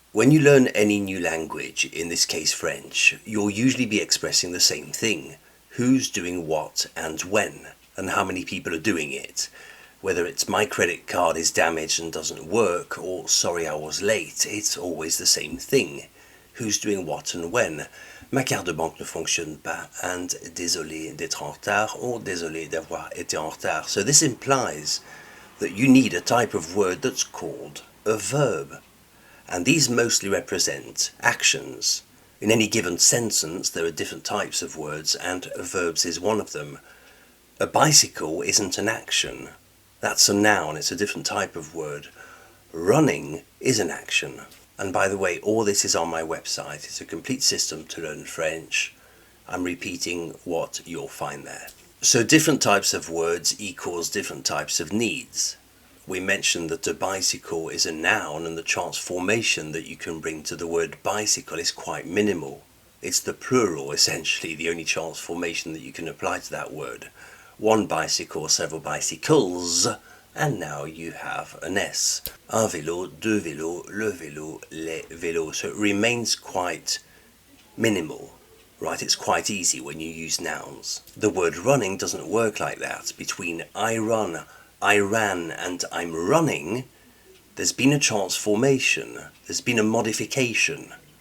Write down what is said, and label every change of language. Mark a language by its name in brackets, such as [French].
[English] When you learn any new language, in this case French, you'll usually be expressing the same thing. Who's doing what and when, and how many people are doing it. Whether it's my credit card is damaged and doesn't work, or sorry I was late, it's always the same thing. Who's doing what and when. [French] Ma carte de banque ne fonctionne pas, and désolé d'être en retard, or désolé d'avoir été en retard. [English] So this implies that you need a type of word that's called a verb. And these mostly represent actions. In any given sentence, there are different types of words, and verbs is one of them. A bicycle isn't an action. That's a noun, it's a different type of word. Running is an action. And by the way, all this is on my website. It's a complete system to learn French. I'm repeating what you'll find there. So different types of words equals different types of needs. We mentioned that a bicycle is a noun, and the transformation that you can bring to the word bicycle is quite minimal. It's the plural, essentially, the only transformation that you can apply to that word. One bicycle, several bicycles, and now you have an S. [French] Un vélo, deux vélos, le vélo, les vélos. [English] So it remains quite minimal, right? It's quite easy when you use nouns. The word running doesn't work like that. Between I run, I ran, and I'm running, there's been a transformation, there's been a modification.